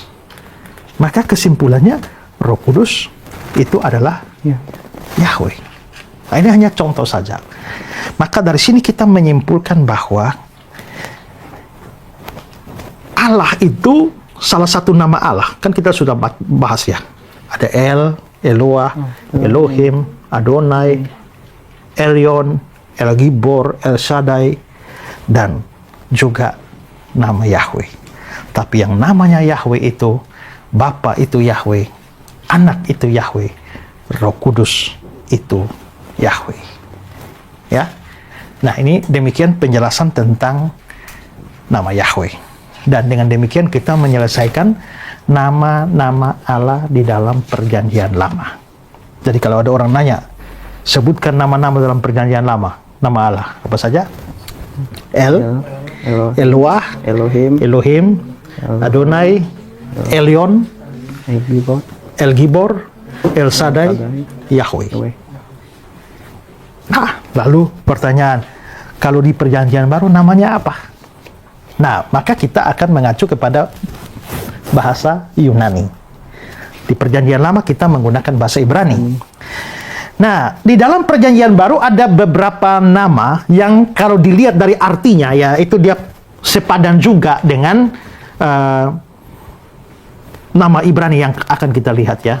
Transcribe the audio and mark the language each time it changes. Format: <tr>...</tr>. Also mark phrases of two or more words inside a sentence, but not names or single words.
<id>Maka kesimpulannya Roh Kudus itu adalah Yahweh. Nah, ini hanya contoh saja. Maka dari sini kita menyimpulkan bahwa Allah itu salah satu nama Allah. Kan kita sudah bahas ya. Ada El, Eloah, Elohim, Adonai, Elyon, El Gibor, El Shaddai, dan juga nama Yahweh. Tapi yang namanya Yahweh itu, Bapa itu Yahweh, Anak itu Yahweh, Roh Kudus itu Yahweh. Ya. Nah, ini demikian penjelasan tentang nama Yahweh. Dan dengan demikian kita menyelesaikan nama-nama Allah di dalam Perjanjian Lama. Jadi kalau ada orang nanya, sebutkan nama-nama dalam Perjanjian Lama, nama Allah apa saja? El, Eloah, Elohim, Adonai, Elyon, El Gibor, El Shaddai, Yahweh. Nah, lalu pertanyaan, kalau di Perjanjian Baru namanya apa? Nah, maka kita akan mengacu kepada bahasa Yunani. Di Perjanjian Lama kita menggunakan bahasa Ibrani. Nah, di dalam Perjanjian Baru ada beberapa nama yang kalau dilihat dari artinya, ya itu dia sepadan juga dengan nama Ibrani yang akan kita lihat ya.</id>